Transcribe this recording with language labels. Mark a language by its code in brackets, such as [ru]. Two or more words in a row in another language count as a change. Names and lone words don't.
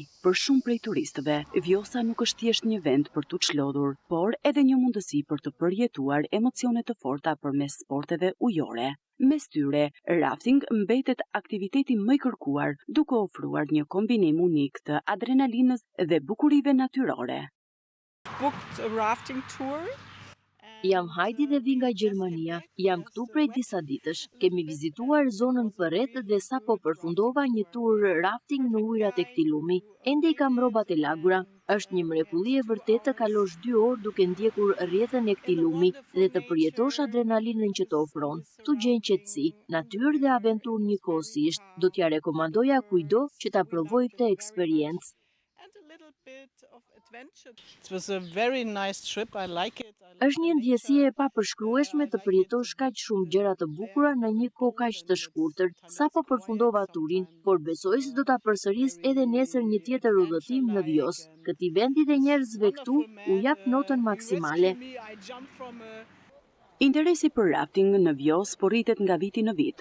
[sq] Për shumë prej turistëve, Vjosa nuk është thjesht një vend për t'u çlodhur, por edhe një mundësi për të përjetuar emocione të forta përmes sporteve ujore. Mes tyre, rafting mbetet aktiviteti më i kërkuar, duke ofruar një kombinim unik të adrenalinës dhe bukurive natyrore. [en] Booked a rafting tour. [sq] Jam Heidi dhe vi nga Gjermania. Jam këtu prej disa ditësh. Kemi vizituar zonën përreth dhe sapo përfundova një tur rafting në ujërat e këtij lumi. Ende i kam rrobat e lagura. Është një mrekulli e vërtetë të kalosh 2 orë duke ndjekur rrjedhën e këtij lumi dhe të përjetosh adrenalinën që të ofron. Tu gjen qetësi, natyrë dhe aventurë njëkohësisht. Do t'ja rekomandoja kujdo që ta provojë këtë eksperiencë. [en] It was a very nice trip. I like it. [sq] Është një ndjesi e papërshkrueshme të përjetosh kaq shumë gjëra të bukura në një kohë kaq të shkurtër. Sapo përfundova turin, por besoj se do ta përsëris edhe nesër një tjetër udhëtim në Vjos. Këtij vendi dhe njerëzve këtu u jap notën maksimale. Interesi për rafting në Vjos po rritet nga viti në vit.